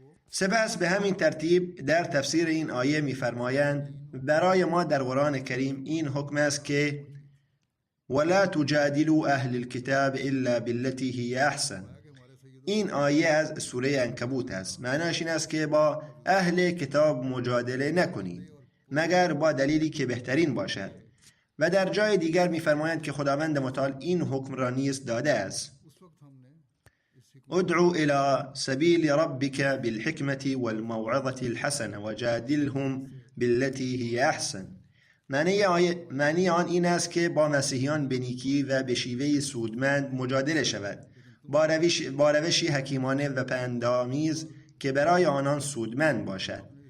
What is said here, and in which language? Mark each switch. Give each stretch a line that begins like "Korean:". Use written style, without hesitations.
Persian: سپس به همین ترتیب در تفسیر این آیه می‌فرمایند برای ما در قرآن کریم این حکم است که
Arabic: ولا تجادلوا اهل الكتاب الا بالتي هي احسن.
Persian: این آیه از سوره عنکبوت است. معناش این است که با اهل کتاب مجادله نکنید مگر با دلیلی که بهترین باشد. و در جای دیگر می‌فرمایند که خداوند متعال این حکم را نیز داده است.
Arabic: ادعو الى سبیل ربک بالحکمة والموعظة الحسنة وجادلهم بالتي هي احسن.
Persian: معنی آن این است که با مسیحیان به نیکی و به شیوه سودمند مجادله شود، با روشی حکیمانه و پندآمیز که برای آنان سودمند باشد.